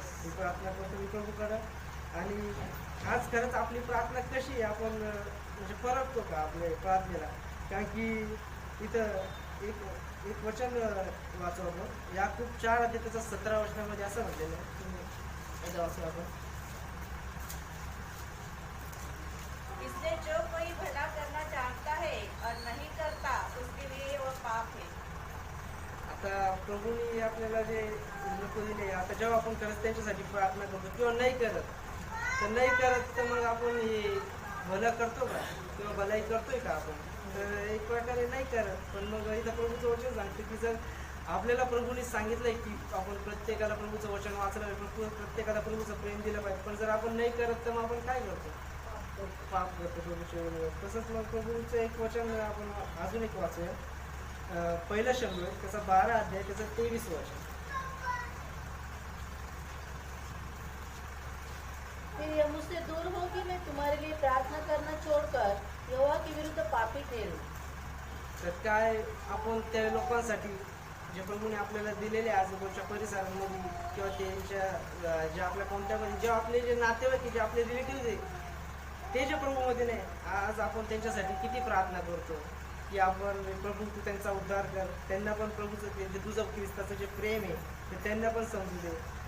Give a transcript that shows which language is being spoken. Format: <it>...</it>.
<mr>मी प्रार्थना करतो मी प्रभूकडं. आणि आज खरंच आपली प्रार्थना कशी आहे, आपण म्हणजे परततो का आपल्या प्रार्थनेला. कारण की इथं एक वचन वाचू आपण, याकूब 4 अध्याय त्याचा 17 वचनामध्ये असं म्हटलेलं आहे. एकदा वाचू आपण.</mr> <hi>इसलिए जो कोई भला करना चाहता है और नहीं करता उसके लिए वो पाप है.</hi> <mr>आता प्रभूंनी आपल्याला जे लोक दिले, आता जेव्हा आपण खरंच त्यांच्यासाठी प्रार्थना करतो किंवा नाही करत, तर नाही करत तर मग आपण हे भलं करतो का किंवा भलाई करतोय का आपण. तर एक प्रकारे नाही करत. पण मग इथं प्रभूचं वचन सांगतं की जर आपल्याला प्रभूंनी सांगितलंय की आपण प्रत्येकाला प्रभूचं वचन वाचलं, प्रत्येकाला प्रभूचं प्रेम दिलं पाहिजे, पण जर आपण नाही करत तर मग आपण काय करतो, पाप करतो प्रभूच्या वेळेवर. तसंच मग प्रभूचं एक वचन आपण अजून एक वाचूया. पहिला शब्द त्याचा 12 अध्याय त्याचं 23 वचन.</mr> <hi>फिर यह मुझसे दूर हो कि मैं तुम्हारे लिए प्रार्थना करना छोड़कर यहोवा के विरुद्ध पापी ठहरू.</hi> <mr>तर काय आपण त्या लोकांसाठी जे प्रभूने आपल्याला दिलेले आजूबाजूच्या परिसरामध्ये किंवा त्यांच्या जे आपल्या कोणत्यामध्ये जे आपले जे नातेवाईक जे आपले रिलेटिव्ह आहे ते जे प्रभूमध्ये नाही, आज आपण त्यांच्यासाठी किती प्रार्थना करतो की आपण प्रभू तू त्यांचा उद्धार कर, त्यांना पण प्रभूचं ते जे तुझं ख्रिस्ताचं जे प्रेम आहे ते त्यांना पण समजू दे.</mr>